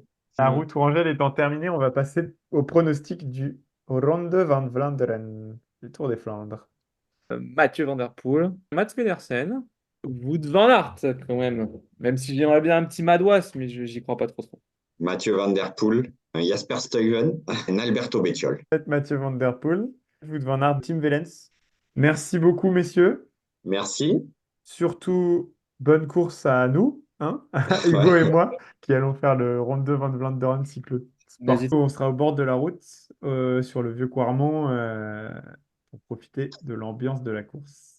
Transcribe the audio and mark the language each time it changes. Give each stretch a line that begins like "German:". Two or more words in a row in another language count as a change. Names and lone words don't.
French: La Mm. route Tourangelle étant terminée, on va passer au pronostic du Ronde van Vlaanderen, le Tour des Flandres. Mathieu Van Der Poel, Mats Pedersen, Wout van Aert quand même. Même si j'aimerais bien un petit Madouas, mais j'y crois pas trop trop. Mathieu Van Der Poel, un Jasper Stuyven, un Alberto Bettiol. Mathieu Van Der Poel, Wout van Aert, Tim Wellens. Merci beaucoup, messieurs. Merci. Surtout, bonne course à nous, hein, à Hugo et Ouais. moi, qui allons faire le Ronde van Vlaanderen cycle sport. N'hésite. On sera au bord de la route, sur le vieux Quarmont, pour profiter de l'ambiance de la course.